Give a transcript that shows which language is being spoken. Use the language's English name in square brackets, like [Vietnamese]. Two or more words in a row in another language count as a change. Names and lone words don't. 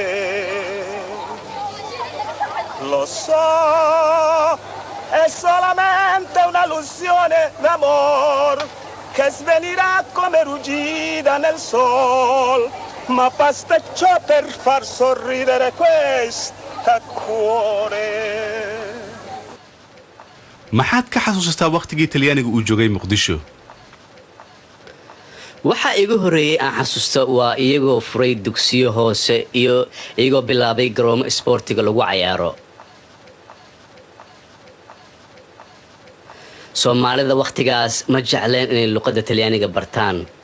[Italian] lo so è solamente un'illusione d'amor che svenirà come ruggida nel sol ma basta ciò per far sorridere questa cuore [Somali] maxaad ka xasuustaa waqtigii Talyaaniga uu joogay Muqdisho waxa igu horeeyay aan xasuusto waa iyagoo furay dugsiyo hoose iyo iyagoo bilaabay garoomo sportiga lagu ciyaaro Soomaalida waqtigaas ma jecleen inay luqadda Talyaaniga bartaan